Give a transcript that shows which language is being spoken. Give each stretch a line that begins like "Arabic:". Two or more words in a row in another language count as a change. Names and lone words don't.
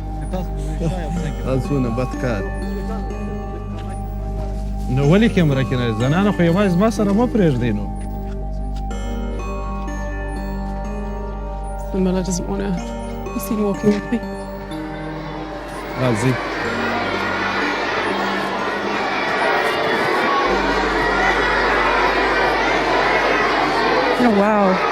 Pashto: اسونه بدکار نو ولې کیمره کې نه زنانه خو یوازې ما سره مو پرېږدي نو
English: The mother doesn't want to be seen walking with me.
Pashto: راځي
English: Oh, wow.